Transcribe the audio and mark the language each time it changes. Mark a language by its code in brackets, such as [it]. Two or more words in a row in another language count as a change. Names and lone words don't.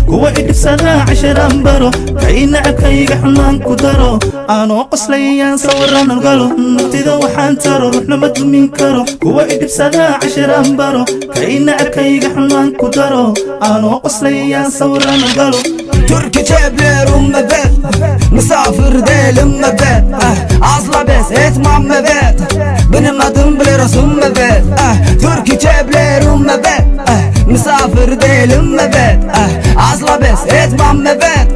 [so] Kuwa i dhibsada casharaan baro, kay nacabkayga xunaan ku daro. Aanoo qoslayaan sawiraan galo. Naftayda waxaan taro, ruux lama dumin karo. Kuwa i dhibsada casharaan baro, kay nacabkayga xunaan ku daro. Aanoo qoslayaan sawiraan galo. [tr] Türkçe biliyorum, evet. Misafir değilim, evet. Eh, azla bes etmem, evet. Benim adım biliyorsun, evet. Eh, Türkçe biliyorum, evet. Eh, misafir değilim, evet. Eh, azla bes etmem, evet.